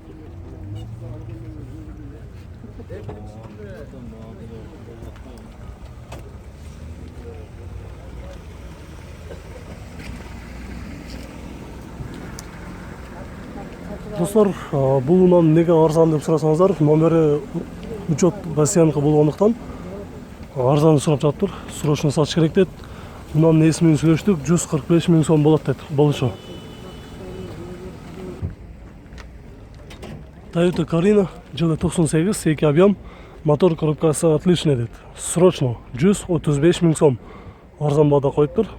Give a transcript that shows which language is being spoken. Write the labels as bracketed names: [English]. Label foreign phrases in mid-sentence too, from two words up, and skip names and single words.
[Kyrgyz] Достор, бул унан неге арзан деп сурасаңыздар, номери учет Россияныкы болгондуктан арзан сурап жатыптыр. Срочно сатыш керек дейт. Унан ээси менен сүйлөштүк, 145 миң сом болот дейт. Болушу. Toyota Carina, жылы 98, 2 объем, [Kazakh] Мотор коробкасы отличный дейді. Срочно 135 000 сом. Арзан бағада қойып тұр.